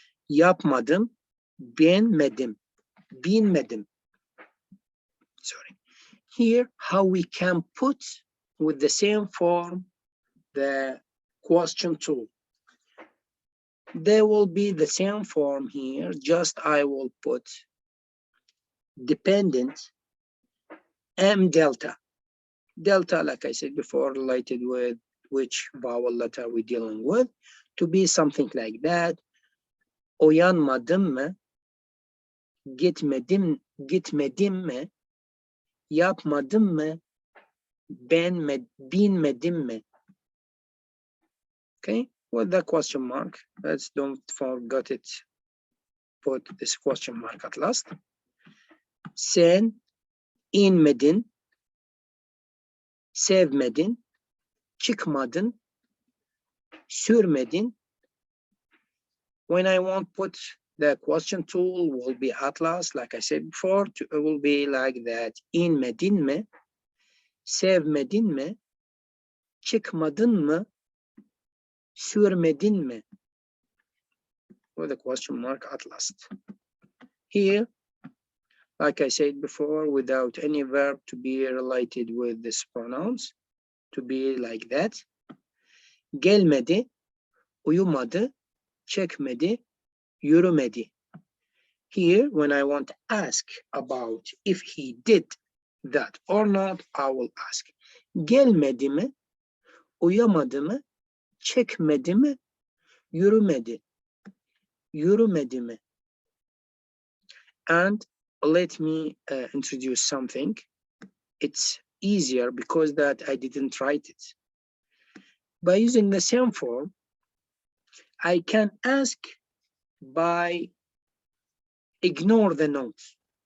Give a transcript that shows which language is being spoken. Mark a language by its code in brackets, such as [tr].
[tr] Yapmadım, beğenmedim, bilmedim. [en] Sorry. Here, how we can put with the same form the question tool. There will be the same form here, just I will put dependent M delta. Delta, like I said before, related with which vowel letter we're dealing with, to be something like that. [tr] Uyanmadım mı? Gitmedim mi? Yapmadım mı? Bilmedim mi? [en] Okay, with the question mark. Let's don't forget it. Put this question mark at last. [tr] Sen inmedin, sevmedin, çıkmadın, sürmedin. [en] When I want put the question tool will be at last, like I said before, it will be like that. [tr] İnmedin mi? Sevmedin mi? Çıkmadın mı? Sürmedin mi? [en] With a question mark at last. Here, like I said before, without any verb to be related with this pronouns, to be like that. [tr] Gelmedi, uyumadı, çekmedi, yürümedi. [en] Here, when I want to ask about if he did that or not, I will ask. [tr] Gelmedi mi, uyamadı mı, çekmedi mi, yürümedi, yürümedi mi? [en] And let me introduce something. It's easier because that I didn't write it. By using the same form, I can ask by ignore the notes.